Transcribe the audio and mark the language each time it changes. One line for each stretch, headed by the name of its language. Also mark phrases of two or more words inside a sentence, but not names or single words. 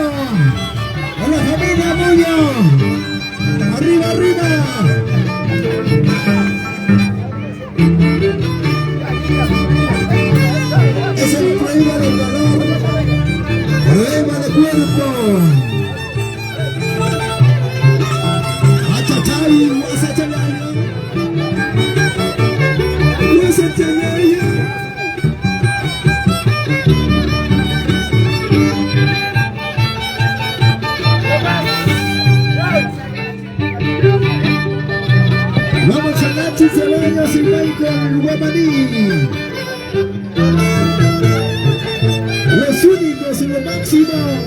Spanish: ¡A la familia Muño! ¡Arriba, arriba! Es el problema de calor, problema de cuerpo. Achachay, guasachalaya, guasachalaya. Vamos a Nachi Ceballos y Michael Guamaní. Los únicos en lo máximo.